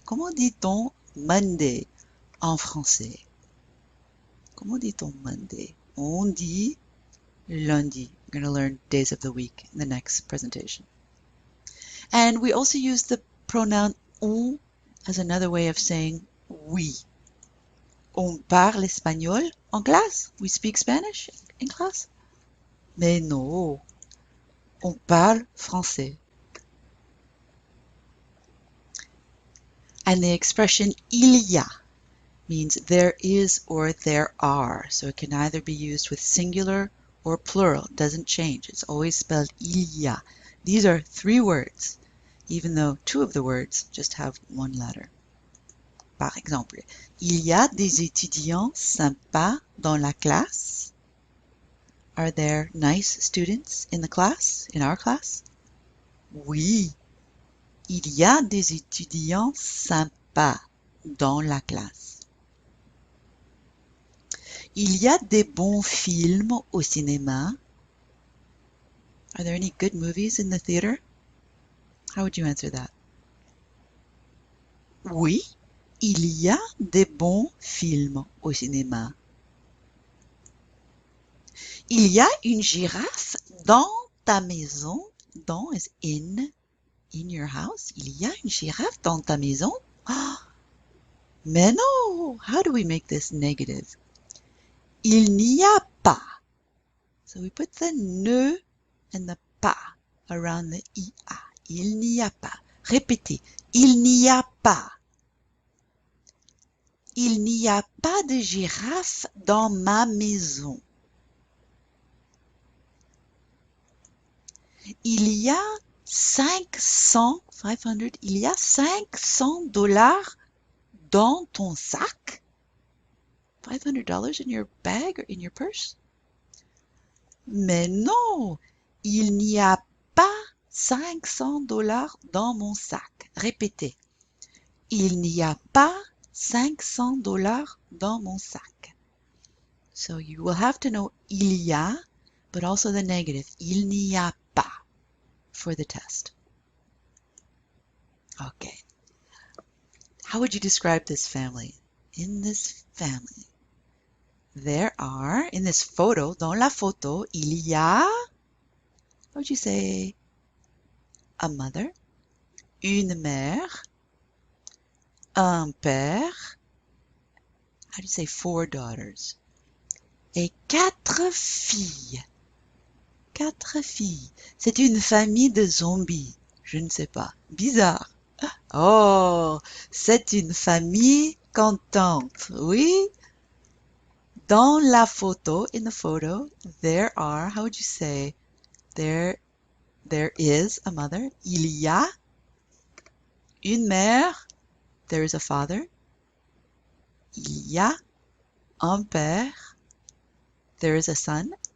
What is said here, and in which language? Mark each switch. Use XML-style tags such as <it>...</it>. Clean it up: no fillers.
<fr>Comment dit-on Monday en français? Comment dit-on Monday? On dit lundi.</fr> <en>We're going to learn days of the week in the next presentation. And we also use the pronoun on as another way of saying oui.</en> <fr>On parle espagnol en classe?</fr> <en>We speak Spanish in class?</en> <fr>Mais non, on parle français.</fr> <en>And the expression il y a means there is or there are. So it can either be used with singular or plural. It doesn't change. It's always spelled il y a. These are three words, even though two of the words just have one letter.</en> <fr>Par exemple, il y a des étudiants sympas dans la classe.</fr> <en>Are there nice students in the class, in our class?</en> <fr>Oui, il y a des étudiants sympas dans la classe. Il y a des bons films au cinéma.</fr> <en>Are there any good movies in the theater? How would you answer that?</en> <fr>Oui, il y a des bons films au cinéma. Il y a une girafe dans ta maison. Dans</fr> <en>is in your house.</en> <fr>Il y a une girafe dans ta maison. Mais non!</fr> <en>How do we make this negative?</en> <fr>Il n'y a pas.</fr> <en>So we put the ne and the pas around the ia.</en> <fr>Il n'y a pas. Répétez. Il n'y a pas. Il n'y a pas de girafe dans ma maison. Il y a 500 $500 dans ton sac?</fr> <en>$500 in your bag or in your purse?</en> <fr>Mais non, il n'y a pas $500 dans mon sac. Répétez. Il n'y a pas $500 dans mon sac.</fr> <en>So you will have to know il y a, but also the negative.</en> <fr>Il n'y a pas for the test.</fr> <en>Okay. How would you describe this family? In this family, there are, in this photo,</en> <fr>dans la photo, il y a,</fr> <en>how would you say, a mother,</en> <fr>une mère, un père,</fr> <en>how do you say 4 daughters,</en> <fr>et 4 filles. 4 filles. C'est une famille de zombies. Je ne sais pas. Bizarre. Oh, c'est une famille contente. Oui. Dans la photo,</fr> <en>in the photo, there are, how would you say, there is a mother.</en> <fr>Il y a une mère.</fr> <en>There is a father.</en> <fr>Il y a un père.</fr> <en>There is a son.</en>